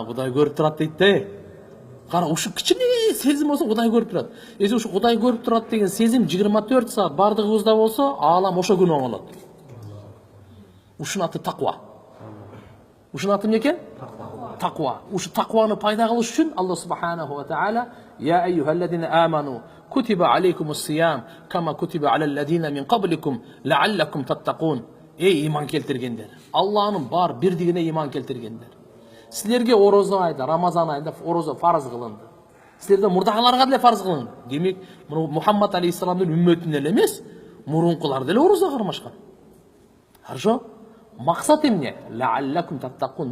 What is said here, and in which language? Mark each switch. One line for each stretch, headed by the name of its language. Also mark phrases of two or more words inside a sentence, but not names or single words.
Kyrgyz: Кудай көрүп турат дейт да. Кара, ушу кичине сезим болсо Кудай көрүп турат. Эже ушу Кудай көрүп турат деген сезим 24 саат бардыгыбызда болсо, аалам ошо күнү оңолот. Ушунун аты таква. Ушунун аты эмне экен? Таква. Ушу такваны пайда кылыш үчүн
Arabic: الله سبحانه وتعالى يا أيها الذين آمنوا كتب عليكم الصيام كما كتب على الذين من قبلكم لعلكم تتقون.
Kyrgyz: Эй иман келтиргендер. Алланын бар бирдигине иман келтиргендер. Силерге орозо айда, Рамазан айында орозо фарыз кылынды. Силерде мурдагыларга деле фарыз кылынды. Демек, Мухаммад алейхиссаламдын үммөтүнө эле эмес, мурункулар деле орозо кармашкан. Хорошо? Максат эмне?
Arabic: لعلكم تتقون.